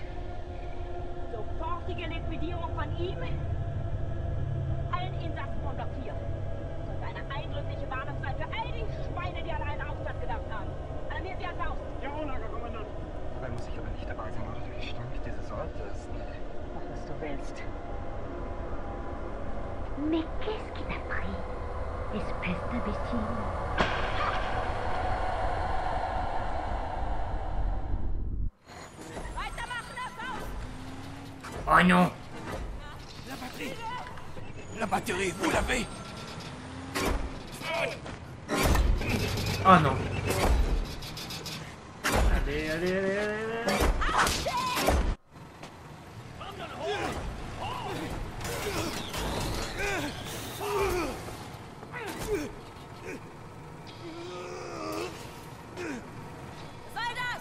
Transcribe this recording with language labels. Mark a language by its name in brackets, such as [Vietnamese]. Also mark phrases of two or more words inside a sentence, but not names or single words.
[German] Sofortige Liquidierung von ihm. Allen Insassen von Block 4. Und eine eindrückliche Warnung sein für all die Schweine, die an einen Aufstand gedacht haben. Alarmiert sie an Faust. Ja, Lagerkommandant. Dabei muss ich aber nicht dabei sein, oder? Der Gestank dieses Ortes. Mach, was du willst. [French] Mais qu'est-ce qui t'a pris, espèce d'imbécile? Oh non! La batterie! La batterie, vous l'avez! Oh non! Allez, allez, allez, allez! [German] Soll das?